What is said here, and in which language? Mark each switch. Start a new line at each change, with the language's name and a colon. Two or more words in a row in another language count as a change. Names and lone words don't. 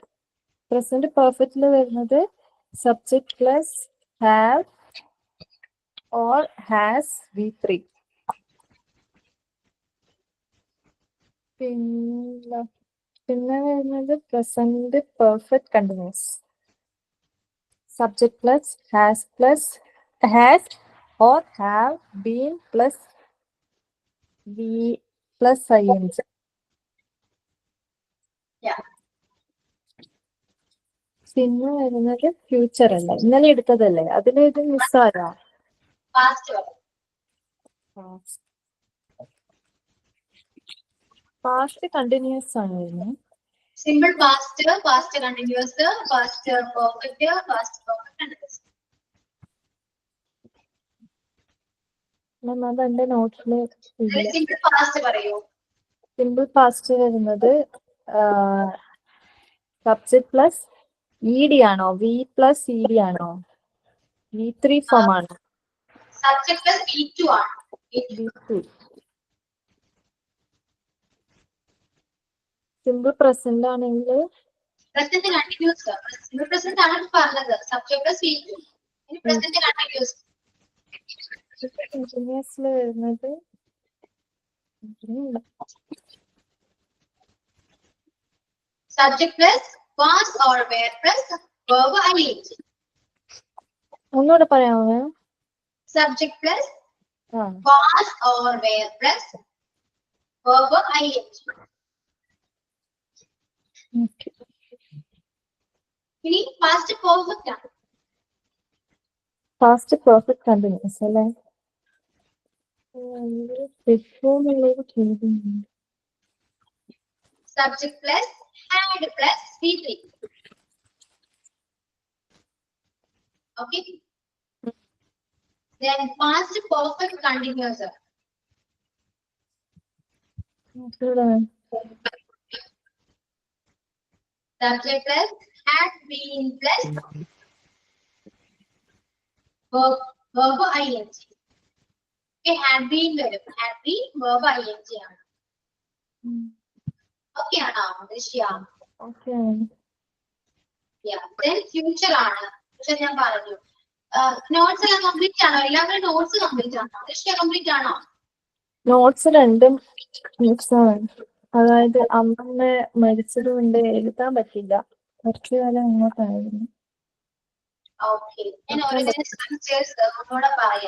English: present perfect വരുന്നത് subject plus have or has V3.
Malayalam: പിന്നെ വരുന്നത്
English: present perfect continuous. subject plus has or have been plus V plus ING. Yeah.
Malayalam: പിന്നെ വരുന്നത് ഫ്യൂച്ചർ അല്ല, ഇന്നലെ എടുത്തതല്ലേ, അതിലേത് മിസ്സാരാ? Past വരെ.
English: past continuous
Malayalam: ആണ് വരുന്നത്.
English: Simple past, past continuous, past perfect, past perfect continuous.
Malayalam: അത് എന്റെ നോട്ടില് ഇല്ല.
English: Simple past പറയൂ. simple past വരുന്നത് subject plus ED ആണോ, V plus ED ആണോ, V3 form ആണോ? Subject plus V2 ആണ്. V2. simple present ആണെങ്കിൽ Present continuous. Simple present ആണ് പറഞ്ഞത്. Subject plus V2. ഇനി present continuous.
Malayalam: കണ്ടിന്യൂസിൽ വരുന്നത്
English: Subject plus was or were plus verb ING.
Malayalam: ഒന്നുകൂടെ പറയാമോ?
English: Subject plus ആ was or were plus verb ING.
Malayalam: ഓക്കെ. ഇനി
English: past perfect
Malayalam: ആണ്.
English: past perfect continuous അല്ലേ? Subject plus had plus V3. Okay. Then past perfect continuous. Subject plus had been plus verb ING. Okay, had been വരും. Had been verb ING ആണ്.
Malayalam: Okay ആണോ ദൃശ്യ? ഓക്കെ.
English: Yeah. Then future ആണ്.
Malayalam: പക്ഷെ ഞാൻ പറഞ്ഞു. നോട്ട്സ് എല്ലാം കംപ്ലീറ്റ് ആണോ? എല്ലാവരും നോട്ട്സ് കംപ്ലീറ്റ് ആണോ? ദൃശ്യ കംപ്ലീറ്റ് ആണോ? നോട്ട്സ് രണ്ടും മിക്സാണ്. അതായത് അമ്മ മരിച്ചത് കൊണ്ട് എഴുതാൻ പറ്റില്ല, കുറച്ചു കാലം അങ്ങോട്ടായിരുന്നു. ഓക്കെ. ഞാൻ ഓരോ സ്ട്രക്ചേഴ്സ് ഒന്നുകൂടെ പറയാം.